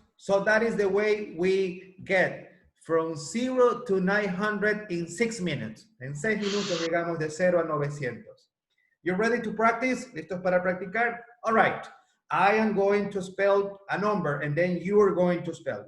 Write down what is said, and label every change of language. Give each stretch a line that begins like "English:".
English: So that is the way we get from 0 to 900 in 6 minutes.
Spanish: En 6 minutos llegamos de 0 a 900.
English: You ready to practice?
Spanish: ¿Listos para practicar?
English: All right. I am going to spell a number and then you are going to spell.